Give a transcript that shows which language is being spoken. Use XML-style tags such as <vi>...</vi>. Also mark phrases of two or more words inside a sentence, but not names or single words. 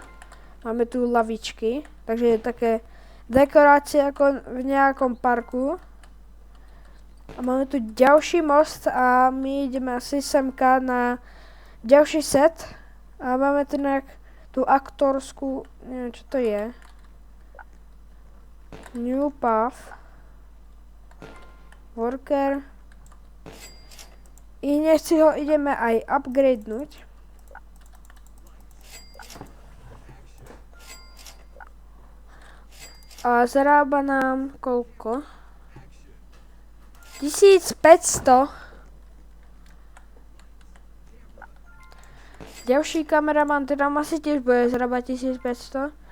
<sk>Máme tu lavičky, takže je také dekorácie ako v nejakom parku. A máme tu ďalší most a my ideme asi semka na ďalší set. A máme tu tú aktorskú, neviem čo to je.</sk> <en>New path. Worker.</en> <sk>I hneď si ho ideme aj upgradenúť. A zarába nám koľko? 1500. Ďalší kameraman teda asi tiež bude zarábať 1500.</sk>